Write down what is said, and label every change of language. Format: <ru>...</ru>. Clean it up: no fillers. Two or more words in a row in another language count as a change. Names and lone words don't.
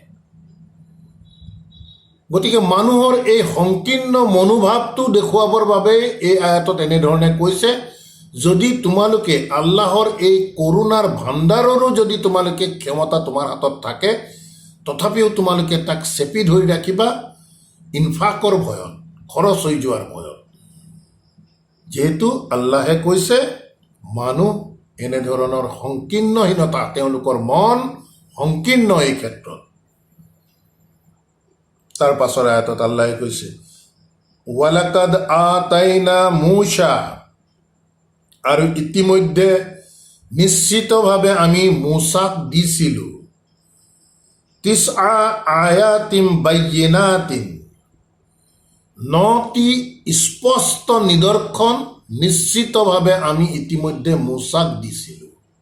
<as>গতিকে মানুহৰ এই সংকীৰ্ণ মনোভাৱটো দেখুৱাবৰ বাবে এই আয়াতত এনেধৰণে কৈছে, যদি তোমালোকে আল্লাহৰ এই কৰোণাৰ ভাণ্ডাৰৰো যদি তোমালোকে ক্ষমতা তোমাৰ হাতত থাকে, তথাপিও তোমালোকে তাক চেপি ধৰি ৰাখিবা ইনফাকৰ ভয়ত, খৰচ হৈ যোৱাৰ ভয়ত। যিহেতু আল্লাহে কৈছে মানুহ এনেধৰণৰ সংকীৰ্ণহীনতা, তেওঁলোকৰ মন সংকীৰ্ণ এই ক্ষেত্ৰত। তাৰ পাছৰ আয়াতত আল্লাহে কৈছে,</as> <ar>ولقد آتينا موسى,</ar> <as>আৰু ইতিমধ্যে নিশ্চিতভাৱে আমি মূসাক দিছিলোঁ,</as> <ar>تسع آيات بينات,</ar> <as>9টি স্পষ্ট নিদৰ্শন নিশ্চিতভাৱে আমি ইতিমধ্যে মূসাক দিছিলোঁ।</as>